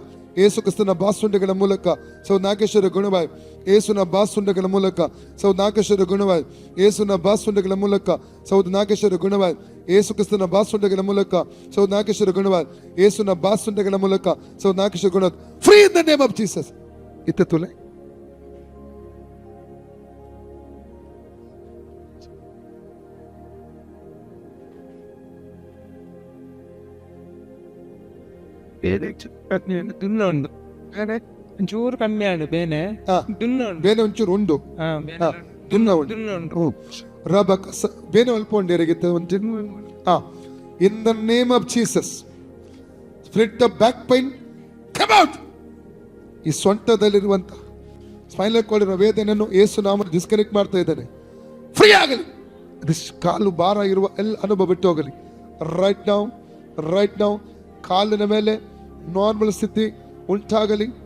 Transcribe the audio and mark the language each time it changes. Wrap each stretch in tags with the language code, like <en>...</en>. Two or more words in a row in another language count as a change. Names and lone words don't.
<kn>ಯೇಸು ಕ್ರಿಸ್ತನ ಬಾಸುಂಡೆಗಳ ಮೂಲಕ ಸಹೋದರ ನಾಗೇಶ್ವರ ಗುಣವಾಯಿತು. ಯೇಸುನ ಬಾಸುಂಡೆಗಳ ಮೂಲಕ ಸಹೋದರ ನಾಗೇಶ್ವರ ಗುಣವಾಯಿತು. ಯೇಸುನ ಬಾಸುಂಡೆಗಳ ಮೂಲಕ ಸಹೋದರ ನಾಗೇಶ್ವರ ಗುಣವಾಯಿತು. ಯೇಸು ಕ್ರಿಸ್ತನ ಬಾಸುಂಡೆಗಳ ಮೂಲಕ ಸಹೋದರ ನಾಗೇಶ್ವರ ಗುಣವಾಯಿತು. ಯೇಸುನ ಬಾಸುಂಡೆಗಳ ಮೂಲಕ ಸಹೋದರ ನಾಗೇಶ್ವರ ಗುಣವಾಯಿತು.</kn> <en>Free in the name of Jesus.</en> <tcy>ಇತ್ತುಲೆ ಒಂಚೂರು ಕಮ್ಮಿ ಆಡು ಬೇನೆ ಒಂಚೂರು ಉಂಡು ಬೇನೆ ಅಲ್ಪ ಉಂಡಿರಗಿತ್ತು.</tcy> <en>In the name of Jesus. Spirit of back pain come out.</en> <kn>ಈ ಸೊಂಟದಲ್ಲಿರುವಂತ</kn> <en>spinal cord</en> <kn>ಇರುವ ವೇದನೆಯನ್ನು ಯೇಸು ನಾಮ ಡಿಸ್ಕನೆಕ್ಟ್ ಮಾಡ್ತಾ ಇದ್ದಾನೆ. ಫ್ರೀ ಆಗಲಿ. ಕಾಲು ಭಾರ ಇರುವ ಎಲ್ಲ ಅನುಭವ ಬಿಟ್ಟು ಹೋಗಲಿ ರೈಟ್ ನಾವು. ಕಾಲಿನ ಮೇಲೆ ನಾರ್ಮಲ್ ಸ್ಥಿತಿ ಉಂಟಾಗಲಿ.</kn>